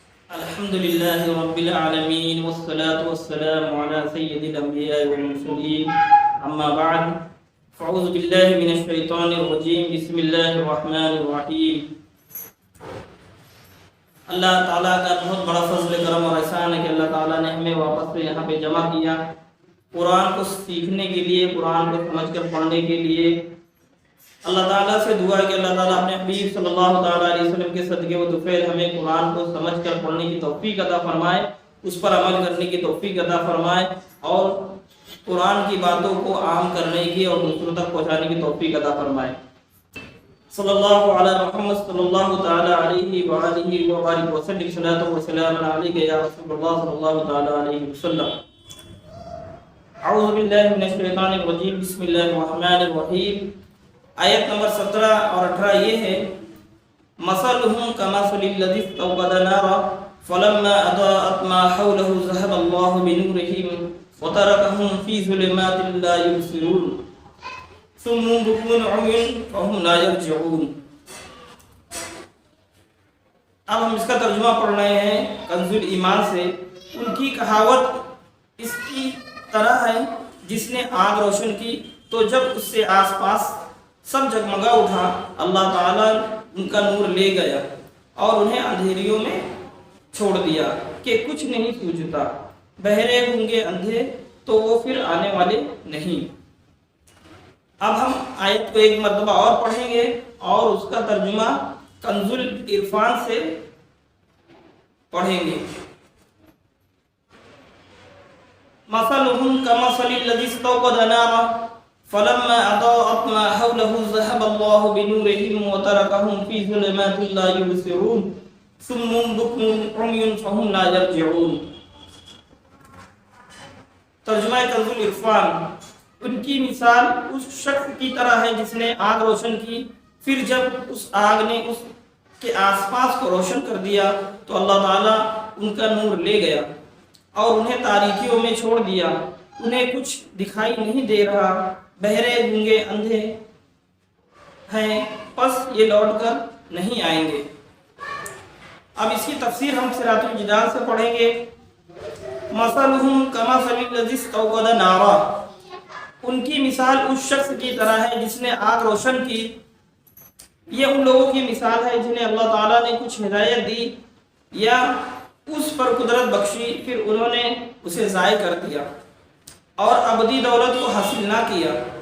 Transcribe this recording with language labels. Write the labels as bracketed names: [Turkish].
[Arabic] الحمد لله رب العالمين والصلاة والسلام على سيد الأنبياء والمرسلين أما بعد فأعوذ بالله من الشيطان الرجيم بسم الله الرحمن الرحيم. [Urdu] اللہ تعالیٰ کا بہت بڑا فضل کرم اور احسان ہے کہ اللہ تعالیٰ نے ہمیں واپس سے یہاں پہ جمع کیا قرآن کو سیکھنے کے لیے، قرآن کو سمجھ کر پڑھنے کے لیے. اللہ تعالیٰ سے دعا ہے کہ اللہ تعالیٰ اپنے حبیب صلی اللہ تعالیٰ علیہ وسلم کے صدقے و طفیل ہمیں قرآن کو سمجھ کر پڑھنے کی توفیق عطا فرمائے، اس پر عمل کرنے کی توفیق عطا فرمائے اور قرآن کی باتوں کو عام کرنے کی اور دوسروں تک پہنچانے کی توفیق عطا فرمائے. [Arabic] صلی اللہ علی محمد صلی اللہ تعالیٰ علیہ وآلہ وبارک وسلم صلاۃ و سلام علیک یا رسول اللہ صلی اللہ تعالیٰ علیہ وسلم. اعوذ باللہ من الشیطان الرجیم بسم اللہ الرحمن الرحیم. [Urdu] آیت نمبر 17 اور 18 یہ ہے: [Arabic] مثلهم كمثل الذي استوقد نارا فلما اضاءت ما حوله ذهب الله بنورهم وتركهم في ظلمات لا يبصرون ثم بكم عمي فهم لا يرجعون. [Urdu] اب ہم اس کا ترجمہ پڑھ رہے ہیں کنز ایمان سے. ان کی کہاوت اس کی طرح ہے جس نے آگ روشن کی تو جب اس سے آس پاس سب جگمگا اٹھا، اللہ تعالیٰ ان کا نور لے گیا اور انہیں اندھیریوں میں چھوڑ دیا کہ کچھ نہیں سوجھتا. بہرے گونگے اندھے تو وہ پھر آنے والے نہیں. اب ہم آیت کو ایک مرتبہ اور پڑھیں گے اور اس کا ترجمہ کنز العرفان سے پڑھیں گے. [Arabic] مثلهم كمثل الذي استوقد نارا فلما اضاءت ما حوله ذهب الله بنورهم وتركهم في ظلمات لا يبصرون صم بكم عمي فهم لا يرجعون. [Urdu] ترجمہ کنز العرفان. ان کی مثال اس شخص کی طرح ہے جس نے آگ روشن کی، پھر جب اس آگ نے اس کے آس پاس کو روشن کر دیا تو اللہ تعالیٰ ان کا نور لے گیا اور انہیں تاریکیوں میں چھوڑ دیا. انہیں کچھ دکھائی نہیں دے رہا، بہرے گونگے اندھے ہیں، پس یہ لوٹ کر نہیں آئیں گے. اب اس کی تفسیر ہم صراط الجنان سے پڑھیں گے. [Arabic] مثلهم كمثل الذي استوقد نارا. [Urdu] ان کی مثال اس شخص کی طرح ہے جس نے آگ روشن کی. یہ ان لوگوں کی مثال ہے جنہیں اللہ تعالیٰ نے کچھ ہدایت دی یا اس پر قدرت بخشی، پھر انہوں نے اسے ضائع کر دیا اور ابدی دولت کو حاصل نہ کیا.